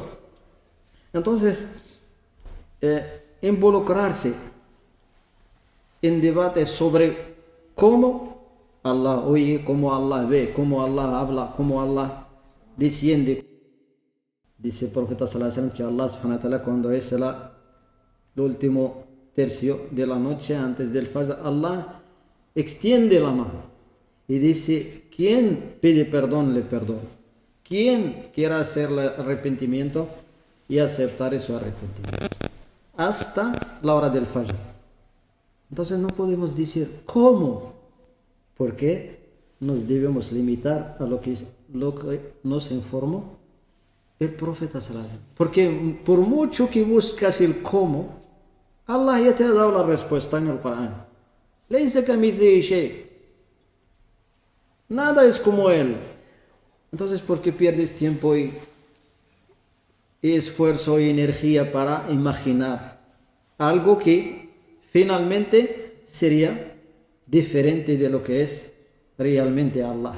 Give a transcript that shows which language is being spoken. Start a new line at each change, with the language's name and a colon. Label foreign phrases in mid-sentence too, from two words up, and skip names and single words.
Spanish: Entonces, involucrarse en debates sobre cómo Allah oye, cómo Allah ve, cómo Allah habla, cómo Allah desciende. Dice el profeta
Arabic: صلى الله عليه وسلم
Spanish: que Allah
Arabic: سبحانه وتعالى
Spanish: cuando es el último tercio de la noche antes del Fajr, Allah extiende la mano y dice, ¿quién pide perdón le perdono? ¿Quién quiera hacer el arrepentimiento y aceptar su arrepentimiento? Hasta la hora del Fajr. Entonces no podemos decir, ¿cómo? Porque nos debemos limitar a lo que nos informó el profeta
Arabic: صلى الله عليه وسلم.
Spanish: Porque por mucho que buscas el cómo, Allah ya te ha dado la respuesta en el Corán.
Arabic: ليس كمثله شيء.
Spanish: Nada es como él. Entonces, ¿por qué pierdes tiempo y esfuerzo y energía para imaginar algo que finalmente sería diferente de lo que es realmente Allah?